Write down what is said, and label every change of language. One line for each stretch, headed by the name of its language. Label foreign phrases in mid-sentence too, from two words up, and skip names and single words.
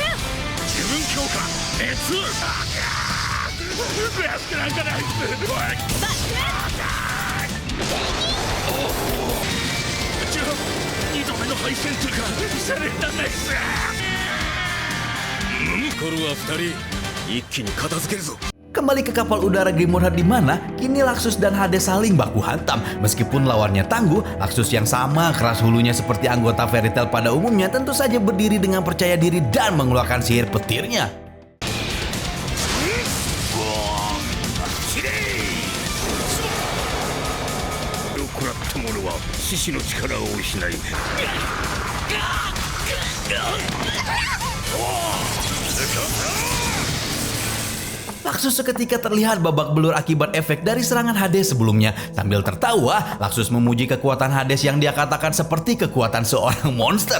Japanese: 自分強化熱。安くなんかないっす。おい。2度目の敗戦とかシャレになんないっす。残るは2人一気に片付けるぞ。
Indonesian: Kembali ke kapal udara Grimorhard di mana kini Laxus dan Hades saling baku hantam. Meskipun lawannya tangguh, Laxus yang sama keras hulunya seperti anggota Fairy Tail pada umumnya tentu saja berdiri dengan percaya diri dan mengeluarkan sihir petirnya.
Japanese: 食らった者は獅子の力を失い。
Indonesian: Laxus seketika terlihat babak belur akibat efek dari serangan Hades sebelumnya. Sambil tertawa, Laxus memuji kekuatan Hades yang dia katakan seperti kekuatan seorang monster.